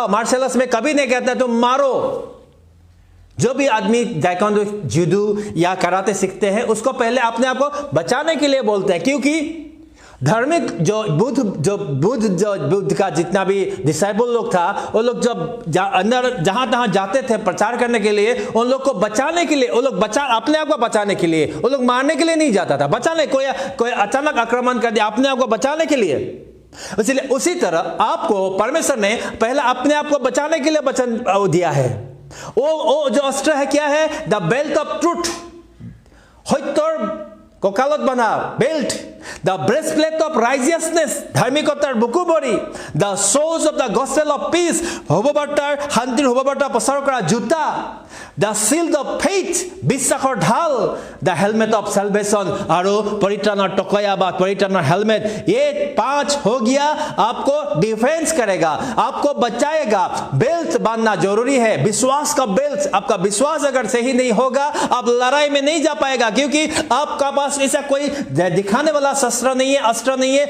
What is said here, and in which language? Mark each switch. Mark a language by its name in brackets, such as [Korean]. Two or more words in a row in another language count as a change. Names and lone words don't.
[English] martial arts [Hindi] में कभी नहीं कहता तुम मारो। जो भी आदमी ताइक्वांडो, जूडो या कराटे सीखते हैं उसको पहले अपने आप को बचाने के लिए बोलते हैं, क्योंकि धार्मिक जो बुद्ध का जितना भी डिसाइबल लोग था, वो लोग जब अंदर जहां तहां जाते थे प्रचार करने के लिए, उन लोग को बचाने के लिए, वो लोग अपने आप को बचाने के लिए, वो लोग मारने के लिए नहीं जाता था, बचाने। कोई अचानक आक्रमण कर दिया, अपने आप को बचाने के लिए। इसलिए उसी तरह आपको परमेश्वर ने पहले अपने आप को बचाने के लिए वचन दिया है। वो जो अस्त्र है क्या है? [English] the belt of truth, [Assamese] কঁকালত বান্ধা বেল্ট, [English] the breastplate of righteousness, [Assamese] ধাৰ্মিকতাৰ বুকু বৰি, [English] the shoes of the gospel of peace, [Assamese] শুভবাৰ্তাৰ শান্তিৰ শুভবাৰ্তা প্ৰচাৰ কৰা জোতা, [English] the shield of faith, [Assamese] বিশ্বাসৰ ঢাল, [English] the helmet of salvation, [Assamese] আৰু পৰিত্ৰাণৰ টকয়া বা পৰিত্ৰাণৰ হেলमेट। [Hindi] ये 5 हो गया, आपको डिफेंस करेगा, आपको बचाएगा। बेल्ट बांधना जरूरी है, विश्वास का बेल्ट। आपका विश्वास अगर सही नहीं होगा, आप लड़ाई में नहीं जा पाएगा, क्योंकि आपका पास ऐसा कोई दिखाने वाला शस्त्र नहीं है, अस्त्र नहीं है।